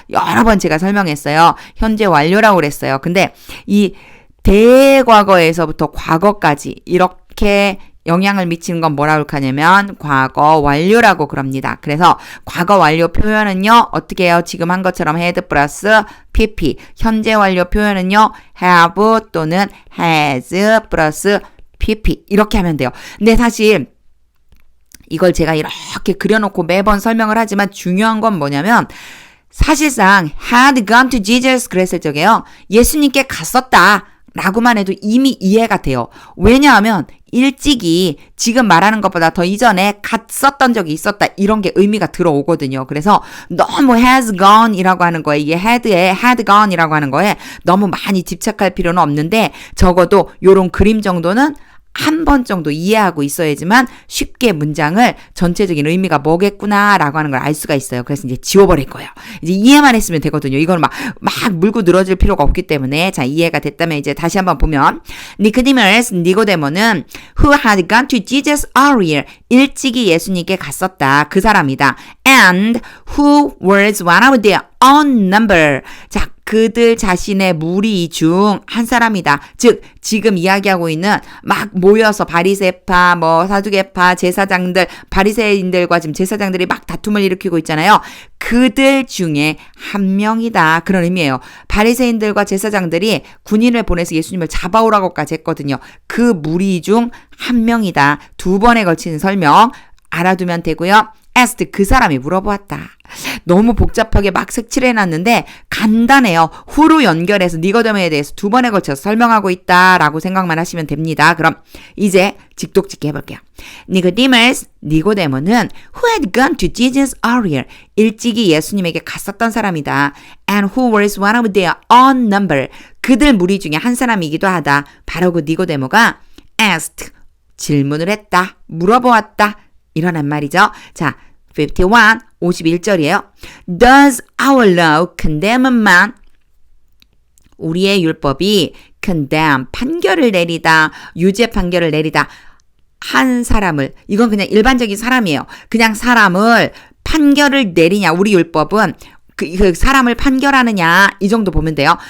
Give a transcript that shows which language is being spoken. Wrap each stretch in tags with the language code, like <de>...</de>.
<ko>여러 번 제가 설명했어요. 현재 완료라고 그랬어요. 근데 이 대과거에서부터 과거까지 이렇게 영향을 미치는 건 뭐라고 하냐면 과거 완료라고 그럽니다. 그래서 과거 완료 표현은요. 어떻게 해요? 지금 한 것처럼 had 플러스 pp. 현재 완료 표현은요. have 또는 has 플러스 pp. 이렇게 하면 돼요. 근데 사실 이걸 제가 이렇게 그려놓고 매번 설명을 하지만 중요한 건 뭐냐면 사실상</ko> <en>had gone to Jesus</en> <ko>그랬을 적에요. 예수님께 갔었다. 라고만 해도 이미 이해가 돼요. 왜냐하면 일찍이 지금 말하는 것보다 더 이전에 갔었던 적이 있었다. 이런 게 의미가 들어오거든요. 그래서 너무 has gone 이라고 하는 거에 이게 had에 had gone 이라고 하는 거에 너무 많이 집착할 필요는 없는데 적어도 요런 그림 정도는 한 번 정도 이해하고 있어야지만 쉽게 문장을 전체적인 의미가 뭐겠구나라고 하는 걸 알 수가 있어요. 그래서 이제 지워버릴 거예요. 이제 이해만 했으면 되거든요. 이걸 막 물고 늘어질 필요가 없기 때문에 자 이해가 됐다면 이제 다시 한번 보면 니코데모스 니고데모는</ko> <en>who had gone to Jesus earlier</en> <ko>일찍이 예수님께 갔었다. 그 사람이다.</ko> <en>And who was one of their own number.</en> <ko>자 그들 자신의 무리 중 한 사람이다. 즉 지금 이야기하고 있는 막 모여서 바리새파, 사두개파, 제사장들, 바리새인들과 지금 제사장들이 막 다툼을 일으키고 있잖아요. 그들 중에 한 명이다. 그런 의미예요. 바리새인들과 제사장들이 군인을 보내서 예수님을 잡아오라고까지 했거든요. 그 무리 중 한 명이다. 2번에 걸치는 설명 알아두면 되고요. asked 그 사람이 물어보았다. 너무 복잡하게 막 색칠해놨는데 간단해요. 후로 연결해서 니고데모에 대해서 2번에 걸쳐서 설명하고 있다라고 생각만 하시면 됩니다. 그럼 이제 직독짓기 해볼게요. 니코데모스, 니고데모는</ko> <en>who had gone to Jesus earlier</en> <ko>일찍이 예수님에게 갔었던 사람이다.</ko> <en>And who was one of their own number</en> <ko>그들 무리 중에 한 사람이기도 하다. 바로 그 니고데모가 asked 질문을 했다. 물어보았다. 이러란 말이죠. 자, 51절이에요.</ko> <en>Does our law condemn a man?</en> <ko>우리의 율법이 condemn, 판결을 내리다, 유죄 판결을 내리다 한 사람을, 이건 그냥 일반적인 사람이에요. 그냥 사람을 판결을 내리냐, 우리 율법은 그 사람을 판결하느냐, 이 정도 보면 돼요.</ko>